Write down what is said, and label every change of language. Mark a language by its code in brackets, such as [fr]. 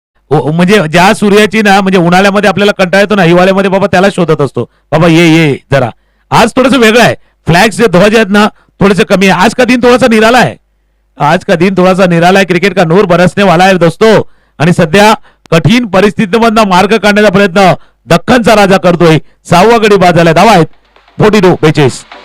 [mr] म्हणजे ज्या सूर्याची ना, म्हणजे उन्हाळ्यामध्ये आपल्याला कंटाळा येतो ना, हिवाळ्यामध्ये बाबा त्याला शोधत असतो, बाबा ये जरा. आज थोडंसं वेगळं आहे, फ्लॅग्स जे ध्वज आहेत ना थोडेसे कमी आहे. [hi] आज का दिन थोडासा निराला है, आज का दिन थोडासा निराला है. क्रिकेट का नूर बरसने वाला है दोस्तों. [mr] आणि सध्या कठीण परिस्थितीमधनं मार्ग काढण्याचा प्रयत्न दख्खनचा राजा करतोय. 6वा गडी बाद झालाय. धावा आहेत 42-42.